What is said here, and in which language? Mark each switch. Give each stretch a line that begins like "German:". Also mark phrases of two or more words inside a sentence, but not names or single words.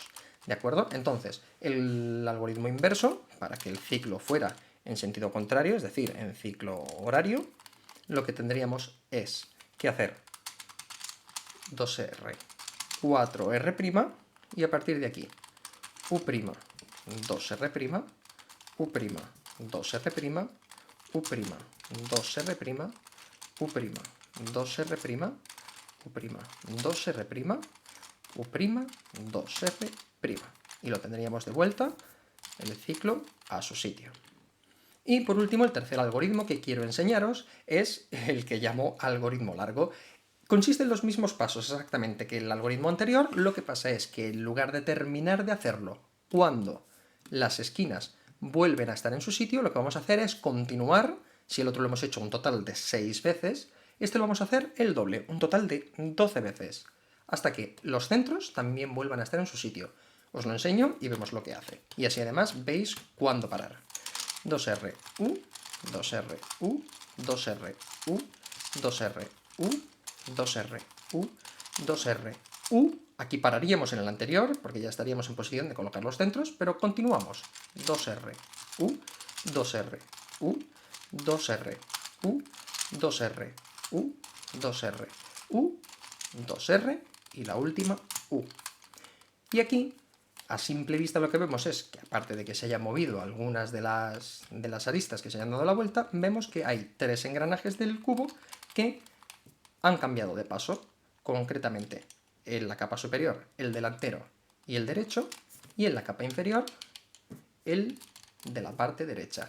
Spanish: ¿De acuerdo? Entonces, el algoritmo inverso, para que el ciclo fuera en sentido contrario, es decir, en ciclo horario, lo que tendríamos es que hacer 2R, 4R', y a partir de aquí, U', 2R', U', 2R', U', 2R', U', 2R', U', 2R', U', 2R'. Y lo tendríamos de vuelta el ciclo a su sitio. Y por último, el tercer algoritmo que quiero enseñaros es el que llamo algoritmo largo. Consiste en los mismos pasos exactamente que el algoritmo anterior, lo que pasa es que en lugar de terminar de hacerlo cuando las esquinas vuelven a estar en su sitio, lo que vamos a hacer es continuar. Si el otro lo hemos hecho un total de 6 veces, este lo vamos a hacer el doble, un total de 12 veces, hasta que los centros también vuelvan a estar en su sitio. Os lo enseño y vemos lo que hace. Y así además veis cuándo parar. 2R, U, 2R, U, 2R, U, 2R, U, 2R, U, 2R, U. Aquí pararíamos en el anterior, porque ya estaríamos en posición de colocar los centros, pero continuamos. 2R, U, 2R, U, 2R, U, 2R, U, 2R, U, 2R, y la última, U. Y aquí, a simple vista, lo que vemos es que, aparte de que se hayan movido algunas de las aristas que se hayan dado la vuelta, vemos que hay 3 engranajes del cubo que han cambiado de paso, concretamente en la capa superior el delantero y el derecho, y en la capa inferior el de la parte derecha.